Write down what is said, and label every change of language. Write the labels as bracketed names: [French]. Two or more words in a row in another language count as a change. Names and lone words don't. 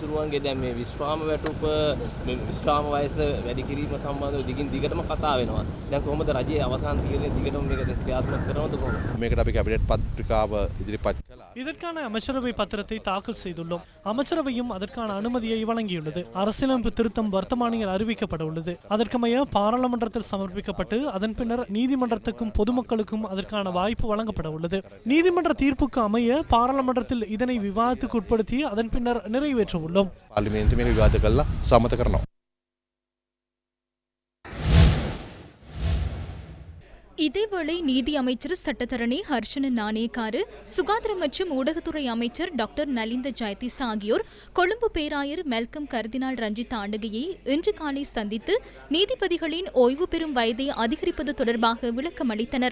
[Sinhala] ඇමතිවරුන්ගේ දැන් මේ විශ්‍රාම වැටුප මේ විශ්‍රාම වයස වැඩි කිරීම සම්බන්ධව දිගින් දිගටම කතා වෙනවා. දැන් කොහොමද රජයේ අවසාන තීරණය දිගටම මේක ක්‍රියාත්මක කරනවද කොහොමද? මේකට අපි කැබිනට් පත්‍රිකාව ඉදිරිපත් කළා. [Tamil] இதற்கான அமைச்சரவை பத்திரத்தை தாக்கல் செய்துள்ளோம். அமைச்சரவையும் அதற்கான அனுமதியை வழங்கியுள்ளது. அரசியலமைப்பு திருத்தம் வர்த்தமானியில் அறிவிக்கப்பட உள்ளது. அதற்கமைய பாராளுமன்றத்தில் சமர்ப்பிக்கப்பட்டு அதன் பின்னர் நீதிமன்றத்துக்கும் பொதுமக்களுக்கும் அதற்கான வாய்ப்பு வழங்கப்பட உள்ளது. நீதிமன்ற தீர்ப்புக்கு அமைய பாராளுமன்றத்தில் இதனை விவாதத்துக்கு உட்படுத்தி அதன் பின்னர் நிறைவேற்ற உள்ளோம். [Sinhala] පාර්ලිමේන්තුවේ විවාද කළා සමත කරනවා. [Tamil] இதேவேளை நீதி அமைச்சர் சட்டத்தரணி ஹர்ஷன நாணேக்காரு, சுகாதார மற்றும் ஊடகத்துறை அமைச்சர் டாக்டர் நலிந்த ஜெயதிச ஆகியோர் கொழும்பு பேராயர் மெல்கம் கர்தினால் ரஞ்சித் ஆண்டகையை இன்று காலை சந்தித்து நீதிபதிகளின் ஓய்வு பெறும் வயதை அதிகரிப்பது தொடர்பாக விளக்கம் அளித்தனர்.